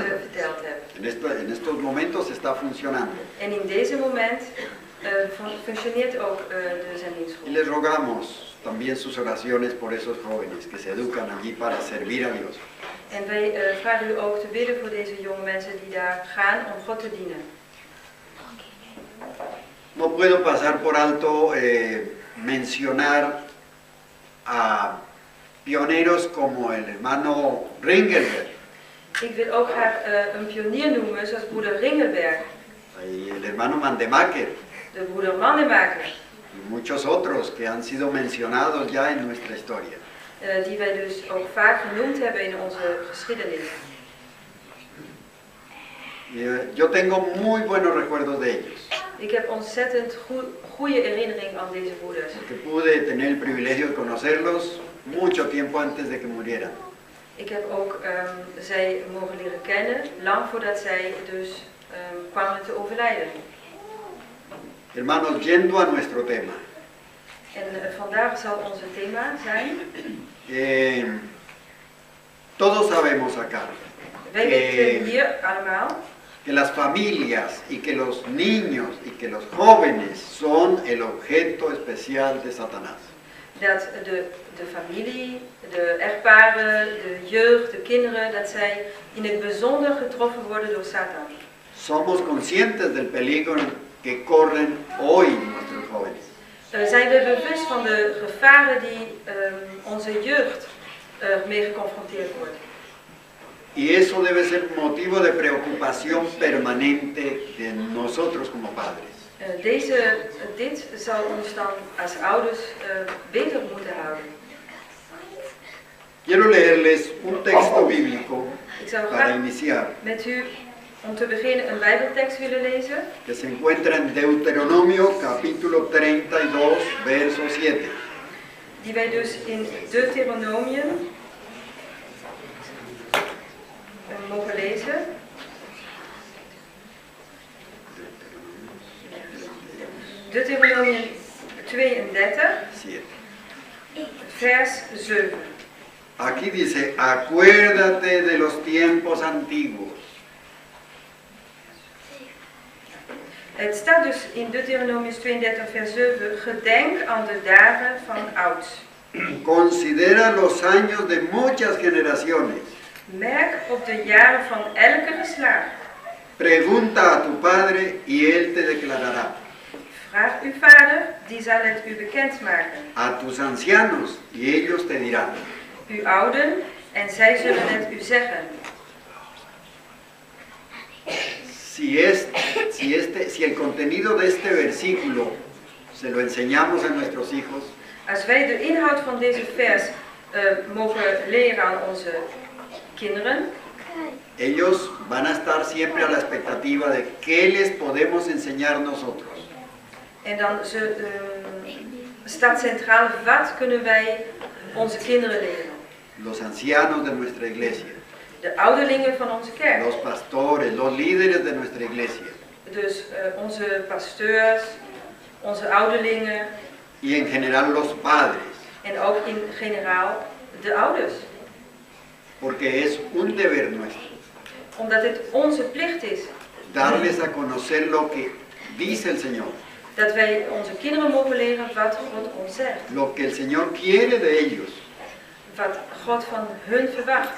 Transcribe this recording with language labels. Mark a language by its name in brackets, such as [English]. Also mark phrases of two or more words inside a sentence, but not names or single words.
[Spanish] En estos momentos está funcionando. [Dutch] En in deze moment functioneert ook de zendingsschool. [Spanish] Y les rogamos también sus oraciones por esos jóvenes que se educan allí para servir a Dios. [Dutch] En wij vragen u ook te bidden voor deze jonge mensen die daar gaan om God te dienen. [Spanish] No puedo pasar por alto mencionar a pioneros como el hermano Ringelberg. [Dutch] Ik wil ook graag een pionier noemen, zoals broeder Ringelberg, [Spanish] y el hermano Mandemaker, [Dutch] de broeder Mandemaker, [Spanish] y muchos otros que han sido mencionados ya en nuestra historia. [Dutch] die wij dus ook vaak genoemd hebben in onze geschiedenis. [Spanish] Yo tengo muy buenos recuerdos de ellos, [Dutch] Ik heb ontzettend goede herinnering aan deze broeders. [Spanish] porque pude tener el privilegio de conocerlos mucho tiempo antes de que murieran. [Dutch] Ik heb ook zij mogen leren kennen, lang voordat zij dus kwamen te overlijden. [Spanish] Hermanos, yendo a nuestro tema, [Dutch] En vandaag zal onze thema zijn. [Spanish] todos sabemos acá [Dutch] Wij weten hier allemaal [Spanish] que las familias y que los niños y que los jóvenes son el objeto especial de Satanás. [Dutch] dat de familie, de echtparen, de jeugd, de kinderen, dat zij in het bijzonder getroffen worden door Satan. [Spanish] Somos conscientes del peligro que corren hoy nuestros jóvenes. [Dutch] Zijn we bewust van de gevaren die onze jeugd mee geconfronteerd wordt. [Spanish] Y eso debe ser motivo de preocupación permanente de nosotros como padres. [Dutch] Dit zal ons dan als ouders bezig moeten houden. [Spanish] Quiero leerles un texto bíblico [Dutch] Ik zou [Spanish] para [Dutch] graag [Spanish] iniciar, [Dutch] met u om te beginnen een Bijbeltekst willen lezen. [Spanish] que se encuentra en Deuteronomio capítulo 32, verso 7. [Dutch] Die wij dus in Deuteronomium mogen lezen. Deuteronomium 32, 7. vers 7. [Spanish] Aquí dice, acuérdate de los tiempos antiguos. [Dutch] Het staat dus in Deuteronomium 32, vers 7, gedenk aan de dagen van ouds. [Spanish] Considera los años de muchas generaciones. [Dutch] Merk op de jaren van elke geslacht. [Spanish] Pregunta a tu padre y él te declarará. [Dutch] Vraag uw vader, die zal het u bekendmaken. [Spanish] A tus ancianos y ellos te dirán. [Dutch] Uw ouden, en zij zullen het u zeggen. [Spanish] Si el contenido de este versículo se lo enseñamos a nuestros hijos, [Dutch] Als wij de inhoud van deze vers mogen leren aan onze kinderen, [Spanish] ellos van a estar siempre a la expectativa de qué les podemos enseñar nosotros. [Dutch] en dan staat centraal, wat kunnen wij onze kinderen leren? [Spanish] Los ancianos de nuestra iglesia, [Dutch] De ouderlingen van onze kerk. [Spanish] los pastores, los líderes de nuestra iglesia [Dutch] Dus onze pasteurs, onze ouderlingen [Spanish] y en general los padres, [Dutch] en ook in generaal de ouders. [Spanish] porque es un deber nuestro [Dutch] Omdat het onze plicht is [Spanish] darles a conocer lo que dice el Señor, [Dutch] dat wij onze kinderen mogen leren wat God ons zegt. [Spanish] lo que el Señor quiere de ellos [Dutch] Wat God van hun verwacht.